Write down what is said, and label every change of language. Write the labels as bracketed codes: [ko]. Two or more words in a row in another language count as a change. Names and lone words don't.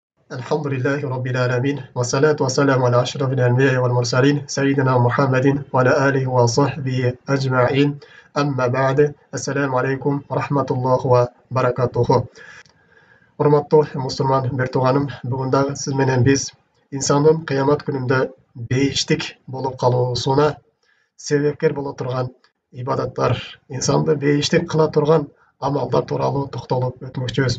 [ar] الحمد لله رب العالمين والصلاة والسلام على أشرف الأنبياء والمرسلين سيدنا محمد وعلى آله وصحبه أجمعين أما بعد السلام عليكم ورحمة الله وبركاته. [ky] Урматтуу мусулман бир тууганым, бүгүн дагы сиз менен биз инсандын кыямат күнүндө бейиштик болуп калуусуна себепкер боло турган ибадаттар, инсанды бейиштик кыла турган амалдар тууралуу токтолуп өтмөкчүбүз.